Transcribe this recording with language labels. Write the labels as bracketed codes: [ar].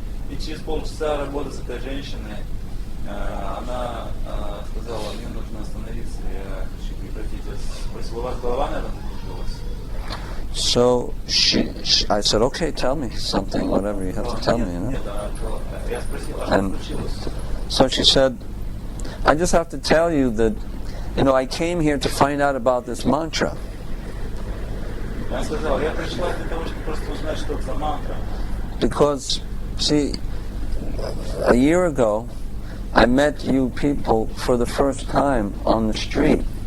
[ru] И через полчаса работы с этой женщиной она сказала: "Мне нужно остановиться, я хочу прекратить." Я спросил: "У вас голова, наверное, закружилась?" [en] So I said, "Okay, tell me something, whatever you have to tell me." [ru] Я спросил: "А [en] And [ru] что случилось?" [en] so she said, "I just have to tell you that, I came here to find out about this mantra." [ru] Я сказал: "Я пришла для того, чтобы просто узнать, что это за мантра." [en] Because, see, a year ago, I met you people for the first time on the street.